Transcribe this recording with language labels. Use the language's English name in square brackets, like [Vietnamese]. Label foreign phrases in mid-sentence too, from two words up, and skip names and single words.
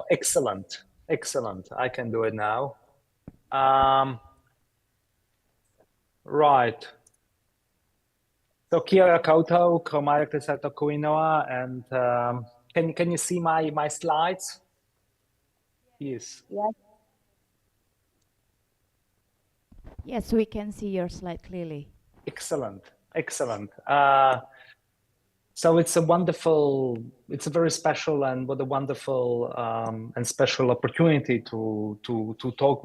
[English] Excellent. I can do it now. Right. [Māori] So kia ora koutou, ko Marek Tesar tōku ingoa, [English] and can you see my slides? Yes. Yes, we can see your slide clearly. Excellent. Excellent. So it's a very special and what a wonderful and special opportunity to talk